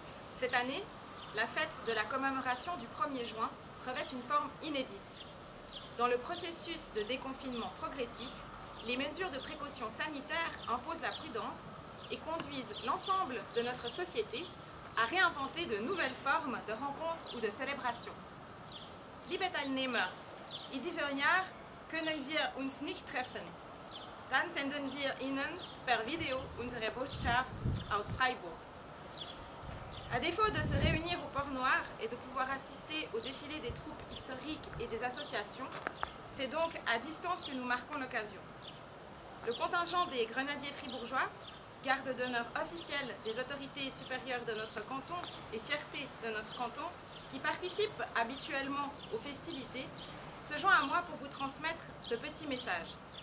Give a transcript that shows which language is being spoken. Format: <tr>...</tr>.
<fr>Cette année, la fête de la commémoration du 1er juin revêt une forme inédite. Dans le processus de déconfinement progressif, les mesures de précaution sanitaire imposent la prudence et conduisent l'ensemble de notre société à réinventer de nouvelles formes de rencontres ou de célébrations.</fr> <de>Liebe Teilnehmer, in diesem Jahr können wir uns nicht treffen. Dann senden wir Ihnen per Video unsere Botschaft aus Freiburg.</de> <fr>À défaut de se réunir au Port Noir et de pouvoir assister au défilé des troupes historiques et des associations, c'est donc à distance que nous marquons l'occasion. Le contingent des grenadiers fribourgeois, garde d'honneur officielle des autorités supérieures de notre canton et fierté de notre canton, qui participe habituellement aux festivités, se joint à moi pour vous transmettre ce petit message.</fr>